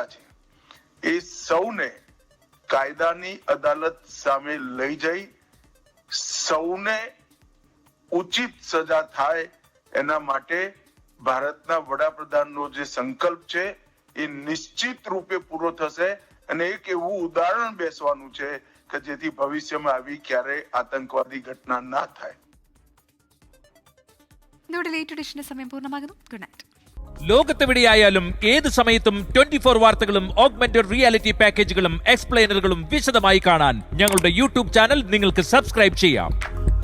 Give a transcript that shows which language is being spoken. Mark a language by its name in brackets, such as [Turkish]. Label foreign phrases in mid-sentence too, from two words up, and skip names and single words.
[Gujarati] છે એ સૌને કાયદાની અદાલત સામે લઈ જઈ સૌને ઉચિત સજા થાય એના માટે ભારતના વડાપ્રધાનનો જે સંકલ્પ છે એ નિશ્ચિત રૂપે પૂરો થશે અને એક એવું ઉદાહરણ બેસવાનું છે કે જેથી ભવિષ્યમાં આવી ક્યારે આતંકવાદી ઘટના ના થાય. [Malayalam] ഇതോടെ ലേറ്റ് എഡിഷന്റെ സമയം പൂർണ്ണമാകുന്നു. [English] Good night. [Malayalam] ലോകത്തെവിടെയായാലും ഏത് സമയത്തും 24 വാർത്തകളും [English] augmented reality [Malayalam] പാക്കേജുകളും എക്സ്പ്ലെയിനറുകളും വിശദമായി കാണാൻ ഞങ്ങളുടെ യൂട്യൂബ് ചാനൽ നിങ്ങൾക്ക് സബ്സ്ക്രൈബ് ചെയ്യാം.